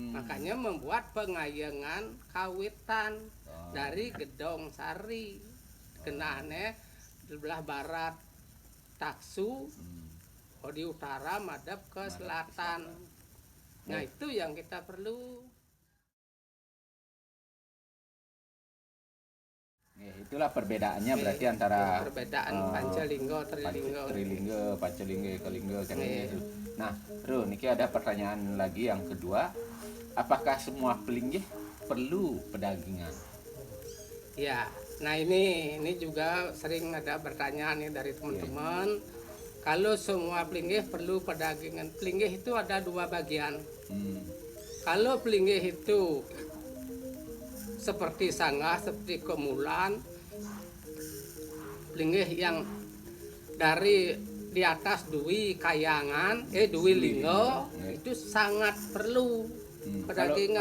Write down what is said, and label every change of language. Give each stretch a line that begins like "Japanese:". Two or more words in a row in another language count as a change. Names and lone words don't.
Indonesian: Makanya membuat pengayengan kawitan dari Gedong Sari. Kenane di belah barat Taksu, di utara madep ke selatan. Nah itu yang kita perlu. Itulah perbedaannya berarti antara perbedaan Pancalingga, Trilingga, Pancalingga, Kalingga kan gitu. Nah, Ru, niki ada pertanyaan lagi yang kedua. Apakah semua pelinggih perlu pedagingan? Ya, nah ini juga sering ada pertanyaan nih dari teman-teman. Kalau semua pelinggih perlu pedagingan. Pelinggih itu ada dua bagian. Kalau pelinggih itu seperti Sangah, seperti Kemulan, pelinggih yang dari di atas Dwi Kayangan, Dwi Linggo, itu sangat perlu pedagingan.